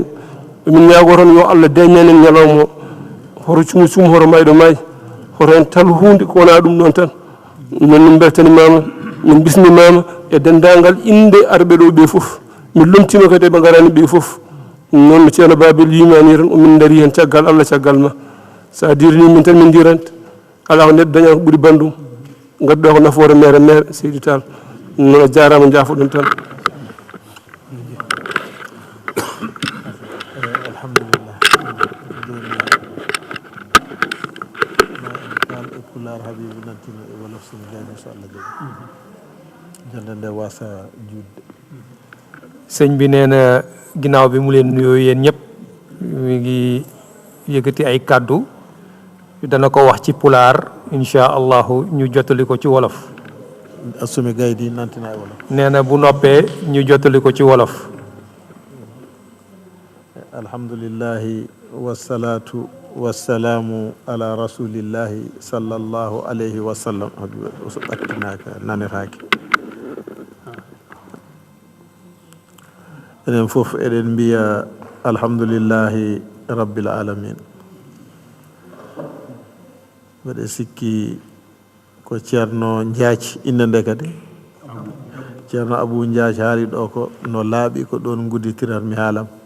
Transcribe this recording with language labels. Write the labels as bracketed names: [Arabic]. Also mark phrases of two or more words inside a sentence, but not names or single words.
[Fula] min ñaago tan yo Allah dañan en ñalawma o hoto cum hoto mayɗo maayi hoto en tal hunde ko wona ɗum ɗon tan non min beltanimama min bismimama e dendagal inde arɓe ɗo ɓe fof min lomtima kadi ɓe garani ɓe fof noon no ceerno Babil yimani tan omin daari hen caggal Allah caggal ma sa dirni min tan min dirante ala ko neɗɗo dañata ko ɓuuri bandum gadduɗa ko nafoore mere Seydi Tall noon a jarama jaafoɗon tan alhamdulillah joni pular Habibu nantino e wolof sini gayno so Allah jaɓi jonde nde wasa juutde [Wolof] sëñ bi nee na ginnaaw bi mu leen nuyoo yéen ñëpp mi ngi yëkkati ay kàddu dana ko wax ci pulaar [Arabic] إن شاء الله [Wolof] ñu jottali ko ci wolof [Fula] assumi gaydi nantina e wolof [Wolof] nee na bu noppee ñu jottali ko ci wolof [Arabic] الحمد لله والصلاة والسلام على رسول الله صلى الله عليه وسلم [Fula] so ɓattinaka nanetake enen fof eɗen mbiya [Arabic] الحمد لله رب العالمين [Fula] mbeɗe sikki ko ceerno Ndiathie inde nde kadi ceerno Abou Ndiathie haali ɗo ko no laaɓi ko ɗon gudditirat mi haalam